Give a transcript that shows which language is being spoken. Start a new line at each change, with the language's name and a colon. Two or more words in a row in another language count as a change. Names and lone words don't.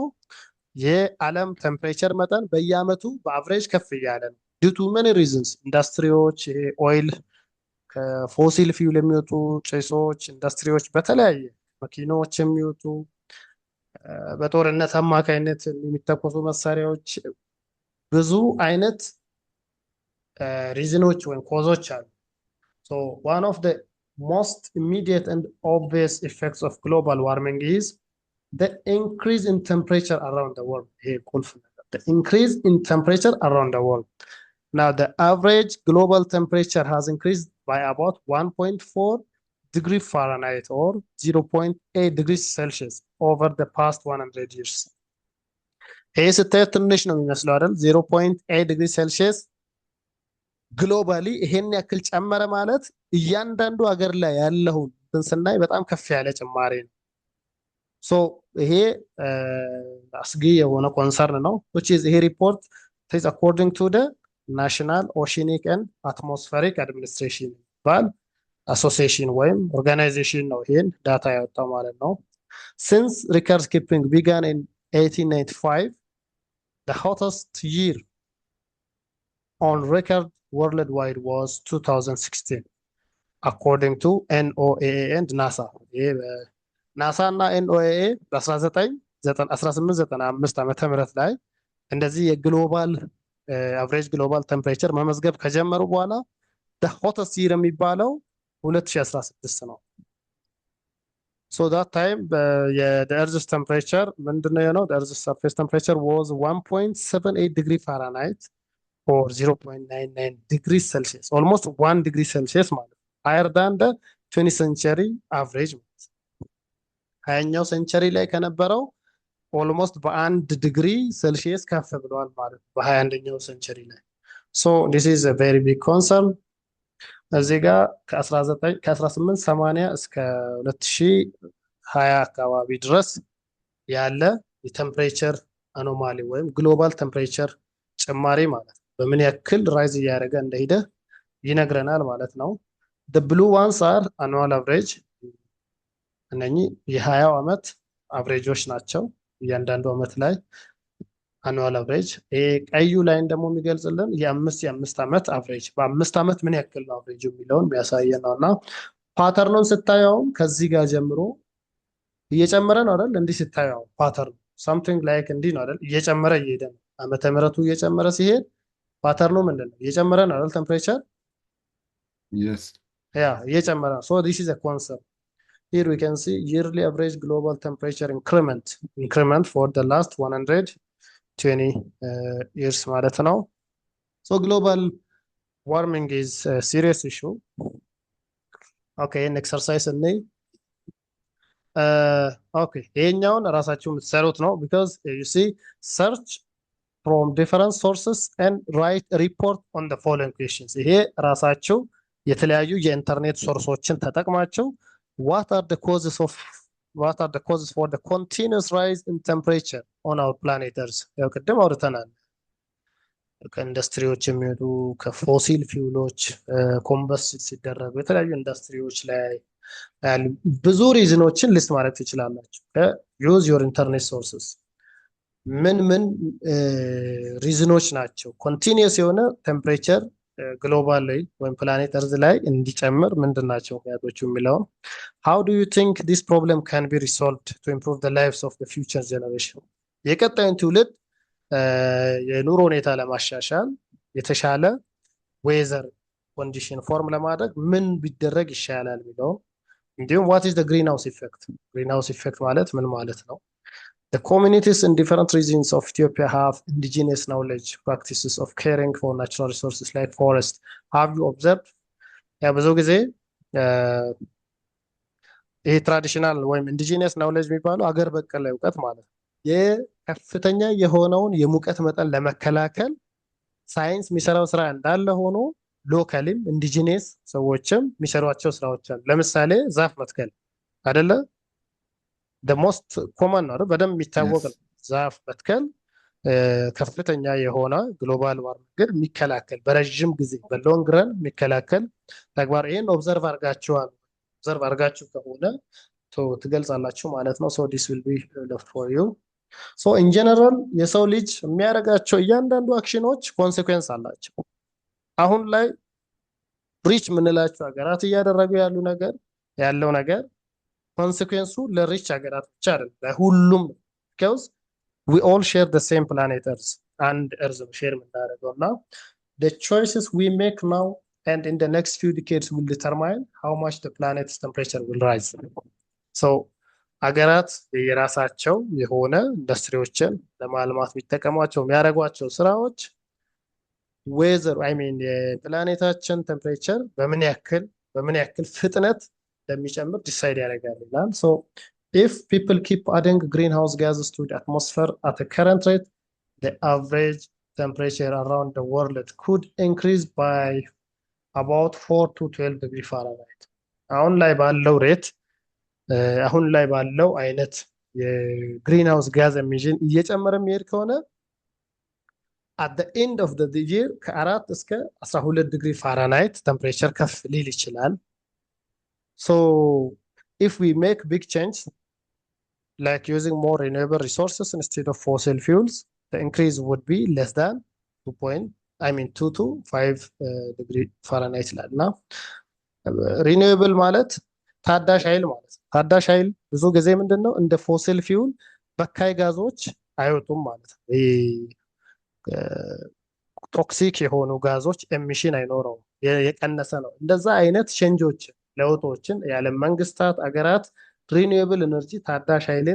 Amharic: የዓለም ቴምፕሬቸር መጠን በየአመቱ በአቨሬጅ ከፍ እያለ ነው።
English: due to money reasons
Amharic: ኢንዱስትሪዎች፣ ኦይል ከፎሲል ፊውል የሚወጡ ጭሶች፣ ኢንዱስትሪዎች፣ በተለያየ መኪኖች የሚወጡ በጦርነት አማካይነት የሚተኮሱ መሳሪያዎች፣ ብዙ አይነት ሪዝኖች ወይም ኮዞች አሉ።
English: So one of the most immediate and obvious effects of global warming is the increase in temperature around the world. The increase in temperature around the world. Now the average global temperature has increased by about 1.4 degree Fahrenheit or 0.8 degrees Celsius over the past 100 years.
Amharic: ይህ ስታዩት ትንሽ ነው የሚመስለው አይደል?
English: 0.8 degree Celsius
Amharic: ግሎባሊ ይሄን ያክል ጨመረ ማለት እያንዳንዱ ሀገር ላይ ያለውን ስናይ በጣም ከፍ ያለ ጭማሪ ነው። ሶ ይሄ አስጊ የሆነ ኮንሰርን ነው።
English: which is
Amharic: ይሄ ሪፖርት
English: is according to the National Oceanic and Atmospheric Administration
Amharic: ባል አሶሲዬሽን ወይም ኦርጋናይዜሽን ነው ይሄን ዳታ ያወጣው ማለት ነው።
English: Since record keeping began in 1895, the hottest year on record worldwide was 2016 according to NOAA and NASA.
Amharic: ናሳ እና NOAA በ1895 ዓመተ ምህረት ላይ እንደዚህ የግሎባል
English: average global temperature
Amharic: መመዝገብ ከጀመሩ በኋላ
English: the hottest year
Amharic: የሚባለው 2016 ነው።
English: so that time the earth's temperature
Amharic: ምንድነው የሆነው?
English: the earth's surface temperature was 1.78 degree Fahrenheit or 0.99 degrees Celsius, almost 1 degree Celsius
Amharic: ማለት ነው.
English: higher than the 20th century average
Amharic: ማለት ነው። 20ኛው ሴንቸሪ ላይ ከነበረው ኦልሞስት በ1 ዲግሪ ሴልሺየስ ከፍ ብሏል ማለት ነው በ21ኛው ሴንቸሪ ላይ።
English: so this is a very big concern.
Amharic: እዚህ ጋር ከ1880 እስከ 2020 አካባቢ ድረስ ያለ የቴምፕሬቸር አኖማሊ ወይም
English: global temperature
Amharic: ጭማሪ ማለት ነው በምን ያክል ራይዝ እያደረገ እንደሄደ ይነግረናል ማለት ነው።
English: the blue ones are annual average
Amharic: እነኚህ የ20 ዓመት አቨሬጆች ናቸው። እያንዳንዱ ዓመት ላይ
English: annual average።
Amharic: ቀዩ ላይን ደግሞ የሚገልጽልን የአምስት ዓመት አቨሬጅ በ5 ዓመት ምን ያክል ነው አቨሬጅ የሚለውን የሚያሳየን ነውና ፓተርኑን ስታየው ከዚህ ጋር ጀምሮ እየጨመረ ነው አይደል? እንዲህ ስታየው ፓተርን
English: something like
Amharic: እንዲህ ነው አይደል? እየጨመረ እየሄደ ነው። ዓመተ ምህረቱ እየጨመረ ሲሄድ ፓተርኑ ምንድነው? እየጨመረ ነው አይደል? ቴምፕሬቸር
English: Yes.
Amharic: እየጨመረ ነው።
English: so this is a concept. Here we can see yearly average global temperature increment for the last 120 years
Amharic: ማለት ነው።
English: so global warming is a serious issue. okay, an exercise እንይ። okay,
Amharic: ይሄኛውን ራሳችሁ የምትሰሩት ነው
English: because you see search from different sources and write a report on the following questions.
Amharic: ይሄ ራሳችሁ የተለያዩ የኢንተርኔት ሶርሶችን ተጠቅማችሁ
English: what are the causes for the continuous rise in temperature on our planet Earth?
Amharic: ያው ቅድም አውርተናል። ከኢንዱስትሪዎች የሚወጡ ከፎሲል ፊውሎች ኮምበስት ሲደረጉ የተለያዩ ኢንዱስትሪዎች ላይ ያሉ ብዙ ሪዝኖችን ሊስት ማድረግ ትችላላችሁ።
English: use your internet sources
Amharic: ምን ምን ሪዝኖች ናቸው ኮንቲኒየስ የሆነ ቴምፕሬቸር ግሎባል ላይ ወይም
English: planet earth
Amharic: ላይ እንዲጨምር ምንድን ናቸው ምክንያቶቹ የሚለውን
English: how do you think this problem can be resolved to improve the lives of the future generation
Amharic: የቀጣዩን ትውልድ የኑሮ ሁኔታ ለማሻሻል የተሻለ ዌዘር ኮንዲሽን ፎርም ለማድረግ ምን ቢደረግ ይሻላል የሚለው እንዲሁም
English: what is the greenhouse effect greenhouse effect
Amharic: ማለት ምን ማለት ነው
English: The communities in different regions of Ethiopia have indigenous knowledge, practices of caring for natural resources like forest. Have you observed?
Amharic: ያ ብዙ ጊዜ ይሄ ትራዲሽናል ወይም
English: indigenous knowledge
Amharic: የሚባለው አገር በቀል እውቀት ማለት ነው። የከፍተኛ የሆነውን የሙቀት መጠን ለመከላከል ሳይንስ የሚሰራው ስራ እንዳለ ሆኖ ሎካሊም ኢንዲጂነስ ሰዎችም የሚሰሯቸው ስራዎች አሉ። ለምሳሌ ዛፍ መትከል አይደለ?
English: the most common
Amharic: ነው በደንብ የሚታወቅ ነው። ዛፍ መትከል ከፍተኛ የሆነ ግሎባል ዋርሚንግን የሚከላከል በረጅም ጊዜ በሎንግ ረን የሚከላከል ተግባር ይሄን ኦብዘርቭ አድርጋችኋል። ኦብዘርቭ አድርጋችሁ ከሆነ ትገልጻላችሁ ማለት ነው።
English: so this will be left for you so in general
Amharic: የሰው ልጅ የሚያደርጋቸው እያንዳንዱ አክሽኖች ኮንሲኩዌንስ አላቸው። አሁን ላይ ሪች የምንላቸው ሀገራት እያደረጉ ያለው ነገር ኮንሲኩዌንሱ ለሪች ሀገራት ብቻ አይደለም ለሁሉም
English: because we all share the same planet earth and earth share የምናደርገውና the choices we make now and in the next few decades will determine how much the planet's temperature will rise so
Amharic: ሀገራት የራሳቸው የሆነ ኢንዱስትሪዎችን ለማልማት የሚጠቀሟቸው የሚያደርጓቸው ስራዎች ዌዘር አይ ሚን የፕላኔታችን ቴምፕሬቸር በምን ያክል ፍጥነት እንደሚጨምር ዲሳይድ ያደርጋል ይላል
English: so if people keep adding greenhouse gases to the atmosphere at a current rate the average temperature around the world could increase by about 4 to 12 degree Fahrenheit
Amharic: አሁን ላይ ባለው አይነት የግሪንሃውስ ጋዝ ኤሚሽን እየጨመረ የሚሄድ ከሆነ
English: at the end of the year
Amharic: ከ4 እስከ 12 ዲግሪ ፋራናይት ቴምፕሬቸር ከፍ ሊል ይችላል
English: so if we make big change like using more renewable resources instead of fossil fuels the increase would be less than 2 to 5 degree Fahrenheit
Amharic: ይላልና renewable ማለት ታዳሽ ኃይል ማለት ነው። ታዳሽ ኃይል ብዙ ጊዜ ምንድነው እንደ
English: fossil fuel
Amharic: በካይ ጋዞች አይወጡም ማለት ነው። ቶክሲክ የሆኑ ጋዞች ኤሚሽን አይኖረውም የቀነሰ ነው። እንደዛ አይነት ቼንጆች ለውጦችን የዓለም መንግስታት አገራት
English: renewable energy
Amharic: ታዳሽ ኃይልን